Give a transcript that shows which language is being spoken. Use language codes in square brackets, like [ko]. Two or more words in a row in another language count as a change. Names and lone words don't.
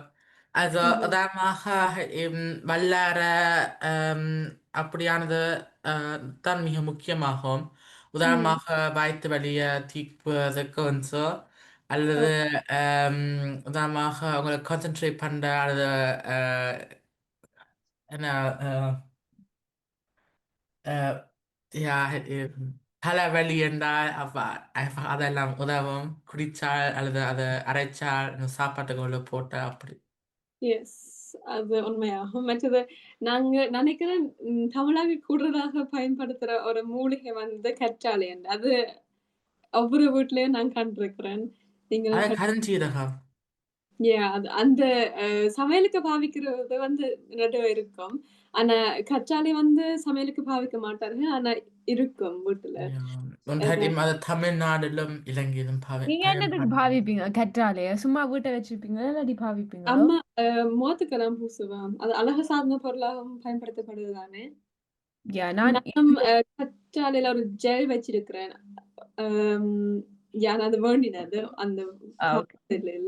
[ta] Also உதாரணமாக eben வல்லார அப்படியானது தான் மிக முக்கியமாகும். உதாரணமாக வயிற்று வலியை தீர்ப்பதற்கு [de] und so. [ta] அல்லது உதாரணமாக உங்களை கான்சென்ட்ரேட் பண்ற அல்லது என்ன [de] ja eben [ta] தலைவலி என்றால் அப்ப einfach அதெல்லாம் உதவும். குடிச்சால் அல்லது அதை அரைச்சால் இந்த சாப்பாட்டுக்கு உள்ள போட்ட அப்படி. எஸ். அது உண்மையாகும். மற்றது நாங்க நினைக்கிறேன் தமிழாக கூடுதலாக பயன்படுத்துற ஒரு மூலிகை வந்து கற்றாழை. அது ஒவ்வொரு வீட்லயும் நான் கண்டிருக்கிறேன். அது கருஞ்சீரகம். அது அந்த சமையலுக்கு பாவிக்கிறது வந்து நடுவே இருக்கும். ஆனா கற்றாழை வந்து சமையலுக்கு பாவிக்க மாட்டார்கள். ஆனா இருக்கும் வீட்டுல. [de] Und halt eben also [ta] தமிழ்நாடுலும் இலங்கையிலும் நீங்க என்னதுக்கு பாவிப்பீங்க கற்றாழைய? சும்மா வீட்டை வச்சிருப்பீங்களா இல்லாட்டி பாவிப்பீங்களா? அம்மா முகத்துக்கெல்லாம் பூசுவான். அது அழகு சார்ந்த பொருளாகவும் பயன்படுத்தப்படுது தானே. நான் கற்றாழையில ஒரு ஜெல் வச்சிருக்கிறேன். அது வேண்டினது அந்த இல்ல.